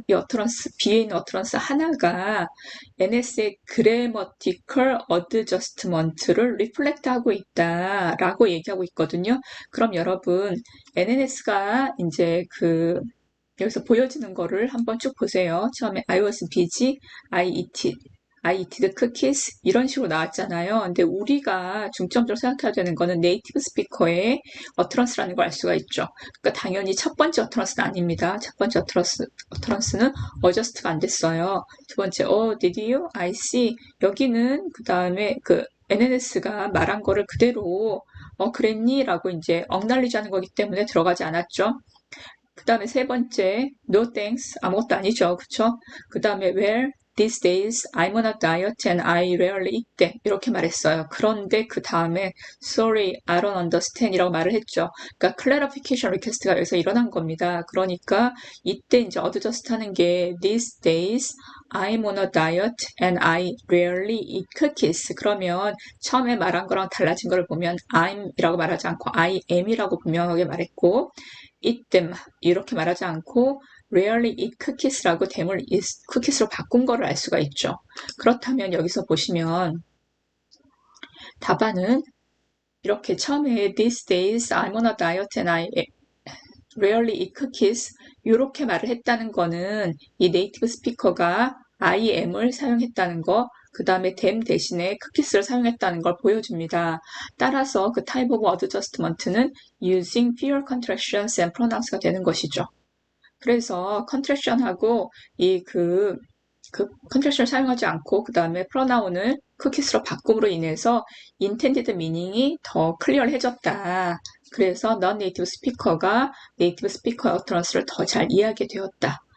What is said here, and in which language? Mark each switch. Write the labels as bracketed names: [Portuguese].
[Korean] 이 어터런스, B에 있는 어터런스 하나가 NS의 [English] grammatical adjustment를 reflect [Korean] 하고 있다라고 얘기하고 있거든요. 그럼 여러분, NNS가 이제 그 여기서 보여지는 거를 한번 쭉 보세요. 처음에 [English] I was busy, I eated cookies [Korean] 이런 식으로 나왔잖아요. 근데 우리가 중점적으로 생각해야 되는 거는 네이티브 스피커의 어트런스라는 걸 알 수가 있죠. 그러니까 당연히 첫 번째 어트런스는 아닙니다. 첫 번째 어트런스는 어저스트가 안 됐어요. [English] 두 번째, did you? I see. [Korean] 여기는 그 다음에 그 NNS가 말한 거를 그대로 그랬니? 라고 이제 acknowledge 하는 거기 때문에 들어가지 않았죠. 그 다음에 세 번째, no thanks. 아무것도 아니죠. 그쵸? 그 다음에 [English] where these days I'm on a diet and I rarely eat them. [Korean] 이렇게 말했어요. 그런데 그 다음에 [English] sorry, I don't understand [Korean] 이라고 말을 했죠. 그러니까 clarification request가 여기서 일어난 겁니다. 그러니까 이때 이제 [English] adjust 하는 게 these days I'm on a diet and I rarely eat cookies. [Korean] 그러면 처음에 말한 거랑 달라진 거를 보면 I'm 이라고 말하지 않고 I am 이라고 분명하게 말했고 eat them 이렇게 말하지 않고 [English] rarely eat cookies [Korean] 라고 them을 cookies로 바꾼 거를 알 수가 있죠. 그렇다면 여기서 보시면 답안은 이렇게 처음에 [English] these days I'm on a diet and I rarely eat cookies [Korean] 이렇게 말을 했다는 거는 이 네이티브 스피커가 I am을 사용했다는 거, 그 다음에 them 대신에 cookies를 사용했다는 걸 보여줍니다. 따라서 그 [English] type of adjustment는 using fewer contractions and pronouns가 [Korean] 되는 것이죠. 그래서 contraction하고 그 contraction을 사용하지 않고 그 다음에 pronoun을 cookies로 바꿈으로 인해서 intended meaning이 더 클리어해졌다. 그래서 non-native speaker가 native speaker의 utterance를 더 잘 이해하게 되었다.